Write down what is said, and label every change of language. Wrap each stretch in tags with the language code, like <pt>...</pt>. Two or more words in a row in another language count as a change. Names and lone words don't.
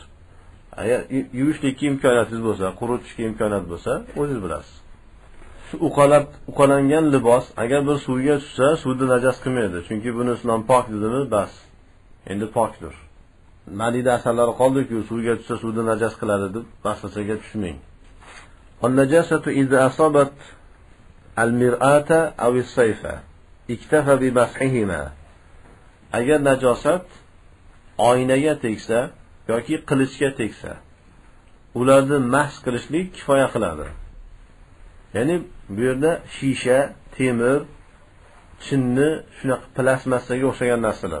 <uz>Agar yuvishlikka imkoniyatingiz bo'lsa, quritishga imkoniyat bo'lsa, o'zingiz bilasiz. Shu uqalangan libos agar bir suvga tushsa, suvni najas qilmaydi. Chunki buni islom pok dedimi, bas. Endi pokdir. Malida asarlari qoldi-ku, suvga tushsa suvni najas qiladi deb vasvasaga tushmang.</uz> <ar>النجاسة إذا أصابت المرآة أو السيف اكتفى بمسحهما.</ar> <uz>Agar najosat oynaga tegsa yoki qilichga tegsa, ularni mahs qilishlik kifoya qiladi. Ya'ni bu yerda shisha, temir, chinni, shunaqa plasmassaga o'xshagan narsalar.</uz>